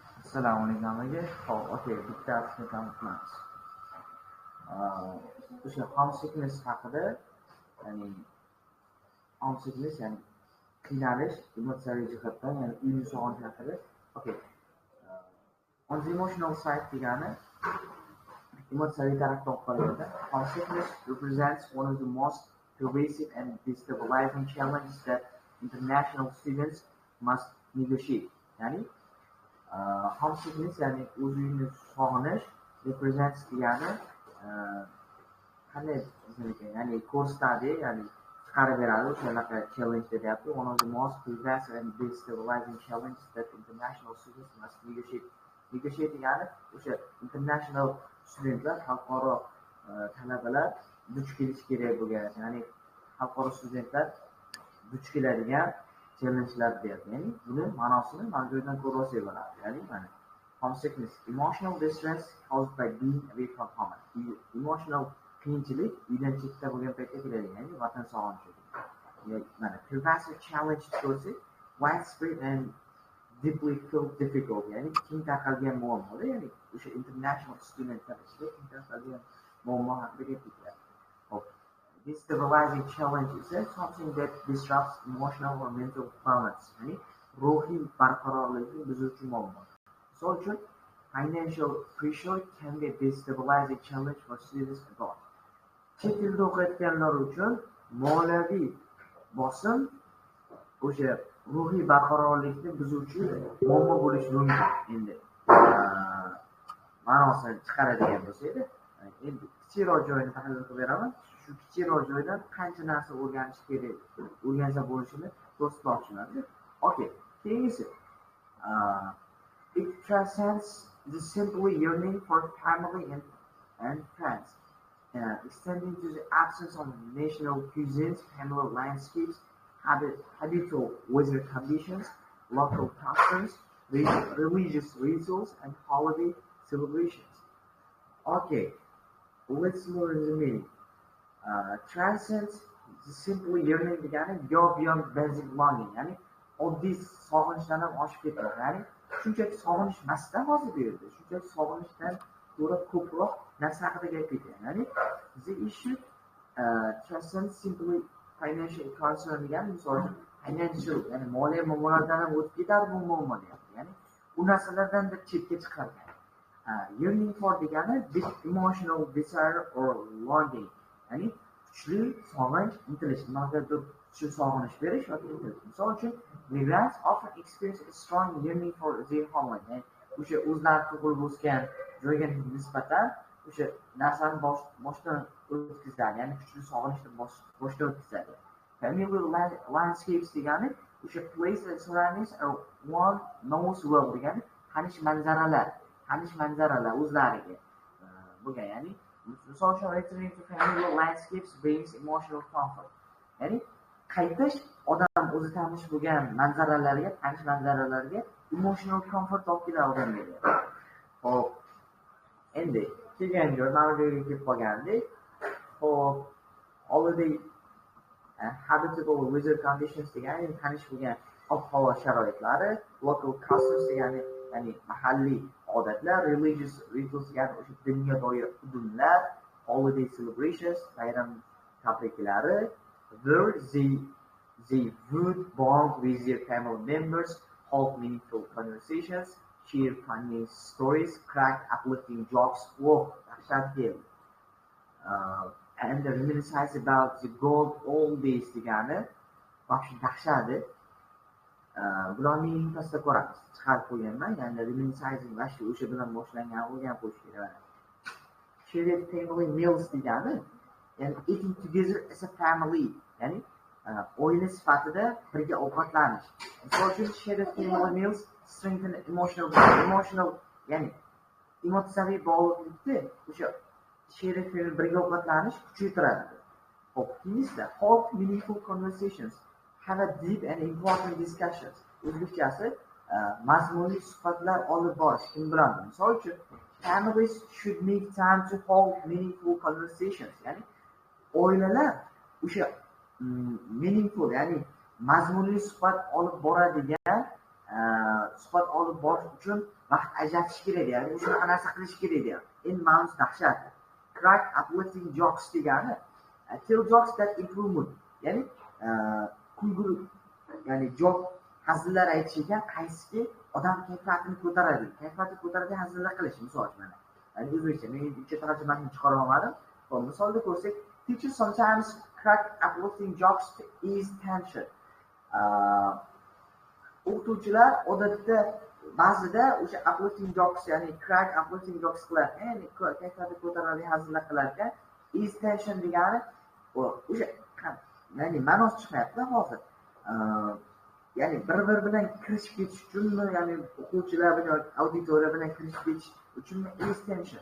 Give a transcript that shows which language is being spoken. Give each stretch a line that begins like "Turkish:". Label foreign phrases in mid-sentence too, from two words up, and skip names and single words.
Uzbek: Assalomu alaykum hammaga. Hop, okey, bittasini tanitamiz. O'sha homesickness haqida, ya'ni homesickness ya'ni qiynalish, emotsiyaviy jihatdan, ya'ni uyni sog'inish haqida.
English: Okay. On the emotional side
Uzbek: degani emotsiyaviy tarafdan qaraganda,
English: homesickness represents one of the most pervasive and destabilizing challenges that international students must negotiate.
Uzbek: Ya'ni homesickness ya'ni o'z uyini sog'inish represents degani qanday desam ekan, ya'ni kursdagi, ya'ni chiqarib beradi o'shanaqa challenge deyapti.
English: One of the most pervasive and destabilizing challenges that international students must negotiate.
Uzbek: Negotiate degani o'sha
English: international studentlar,
Uzbek: xalqaro talabalar duch kelish kerak bo'lgan, ya'ni xalqaro studentlar duch keladigan challengelar deyapti. Ya'ni buni ma'nosini mavzudan ko'rib olsak bo'ladi. Ya'ni mana homesickness,
English: emotional distress caused by being away from home.
Uzbek: Emotional qiyinchilik uydan chetda bo'lgan paytda keladi, ya'ni vatan sog'inishi. Mana
English: pervasive challenge
Uzbek: ko'rsak,
English: widespread and deeply felt difficult,
Uzbek: ya'ni keng tarqalgan muammoda, ya'ni o'sha
English: international studentlar
Uzbek: ichida keng tarqalgan muammo haqida gapiryapti. Hop.
English: This stabilizing challenge is something that disrupts emotional or mental balance,
Uzbek: ya'ni ruhiy barqarorlikni buzuvchi muammo. Misol uchun,
English: financial pressure can be a destabilizing challenge for students abroad.
Uzbek: Chet elda o'qiyotganlar uchun moliyaviy bosim o'sha ruhiy barqarorlikni buzuvchi muammo bo'lishi mumkin. Endi ma'nosini chiqaradigan bo'lsak-da, endi kichikroq joyini tahlil qilib beraman. Shu kichikroq joydan qancha narsa o'rganish kerak, o'rgansa bo'lishini ko'rsatmoqchiman. Okay, keyingisi.
English: It transcends the simple yearning for family and friends, extending to the absence of national cuisines, familiar landscapes, habitual weather conditions, local customs, religious rituals, and holiday celebrations. Okay, let's learn the meaning. Transcends the simple yearning degani go beyond basic longing,
Uzbek: ya'ni oddiy sog'inishdan ham oshib ketadi. Ya'ni shunchaki sog'inish emasda hozir bu yerda, shunchaki sog'inishdan ko'ra ko'proq narsa haqida gap ketyapti. Ya'ni
English: the issue transcends simply financial concern
Uzbek: degani, misol uchun financial, ya'ni moliya muammolardan ham o'tib ketadi bu muammo deyapti. Ya'ni u narsalardan bir chetga chiqargan.
English: Yearning for degani deep emotional desire or longing,
Uzbek: ya'ni kuchli sog'inch, intilish, nimagadir kuchli sog'inish berish yoki intilish. Misol uchun,
English: migrants often experience a strong yearning for their homeland.
Uzbek: Ya'ni o'sha o'zlari tug'ilib o'sgan joyga nisbatan o'sha narsani boshdan o'tkazadi, ya'ni kuchli sog'inchni boshdan o'tkazadi.
English: Familiar landscapes
Uzbek: degani o'sha
English: place and surroundings are one knows well
Uzbek: degani tanish manzaralar o'zlariga bo'lgan, ya'ni misol uchun
English: returning to familiar landscapes brings emotional comfort.
Uzbek: Ya'ni qaytish odam o'zi tanish bo'lgan tanish manzaralarga
English: emotional comfort
Uzbek: olib keladi odamga. Hop. Endi kelgan joy mana bu yerga kelib qolgandik. Hop.
English: Holiday habitable weather conditions
Uzbek: degani tanish bo'lgan ob-havo sharoitlari,
English: local customs
Uzbek: degani ya'ni mahalliy odatlar,
English: religious rituals
Uzbek: degani o'sha dinga doir hududlar,
English: holiday celebrations,
Uzbek: bayram tabriklari,
English: where they would bond with their family members, hold meaningful conversations, share funny stories, crack uplifting jokes, and reminisce about the good old days
Uzbek: degani vaqti dahshati. Bularning intasida ko'ramiz. Chiqarib qo'yganman, ya'ni reminiscing vaqti o'sha bilan boshlangan o'rganib qo'yish kerak.
English: Shared family meals
Uzbek: degani, ya'ni
English: eating together as a family,
Uzbek: ya'ni oila sifatida birga ovqatlanish. Misol uchun,
English: shared family meals strengthen emotional,
Uzbek: ya'ni emotsiyaviy bog'liqlikni o'sha
English: shared family
Uzbek: birga ovqatlanish kuchaytiradi. Hop, keyingisida
English: hold meaningful conversations, have a deep and important discussions.
Uzbek: O'zbekchasi mazmunli suhbatlar olib borish kim bilan? Misol uchun,
English: families should make time to hold meaningful conversations.
Uzbek: Ya'ni oilalar o'sha meaningful, ya'ni mazmunli suhbat olib boradigan suhbat olib borish uchun vaqt ajratish kerak deyapti. Shunaqa narsa qilish kerak deyapti. Endi ma'nosi dahshat.
English: Crack uplifting jokes degani tell jokes that improve mood.
Uzbek: Ya'ni kulgili, ya'ni jok hazillar aytish ekan, qaysiki odam kayfiyatini ko'taradi. Kayfiyatni ko'taradigan hazillar qilish, misol uchun. Ya'ni o'zbekcha men ikki tarjimasini chiqara olmadim. Misolda ko'rsak,
English: teachers sometimes crack uplifting jokes to ease tension.
Uzbek: O'qituvchilar odatda ba'zida o'sha
English: uplifting jokes,
Uzbek: ya'ni
English: crack uplifting jokes
Uzbek: qilar, ya'ni kayfiyatni ko'taradigan hazillar qilar ekan.
English: Ease tension
Uzbek: degani o'sha, ya'ni ma'nosi chiqmayapti hozir. Ya'ni bir-bir bilan kirishib ketish uchunmi, ya'ni o'quvchilar bilan, auditoriya bilan kirishib ketish uchunmi
English: ease tension.